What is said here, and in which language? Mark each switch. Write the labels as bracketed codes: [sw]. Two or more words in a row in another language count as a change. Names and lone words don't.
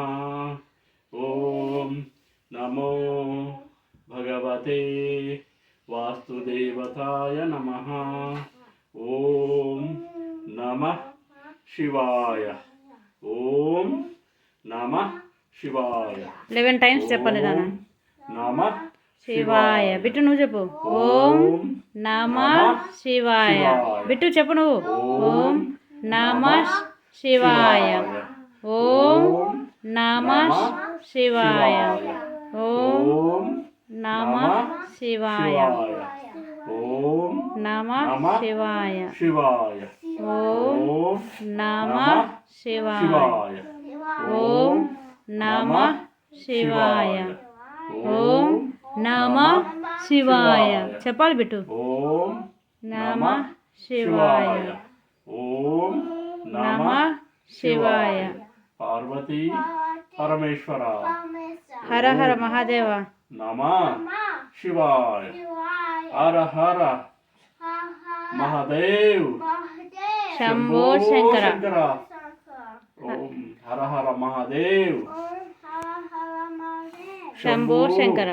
[sa] ॐ नमो भगवते वासुदेवताय नमः. ॐ नमः शिवाय. ॐ नमः शिवाय. [te] 11 times చెప్పాలి నాన్న. [sa] Namah శివాయ. [te] బిట్టు నువ్వు చెప్పు. [sa] ॐ नमः शिवाय. [te] బిట్టు చెప్పు నువ్వు. [sa] ॐ नमः शिवाय. ॐ नमः शिवाय. ॐ नमः शिवाय. Om नमः शिवाय. Shivaya. ॐ नमः शिवाय. Shivaya. ॐ नमः शिवाय. ॐ नमः शिवाय. చెప్పాలి బిట్టు. Om नमः शिवाय. Om नमः शिवाय. Parvati Parameshwara. हर हर महादेव. नमः शिवाय। हर हर महादेव. शम्भो शङ्कर. ॐ हर हर महादेव. शम्भो शङ्कर.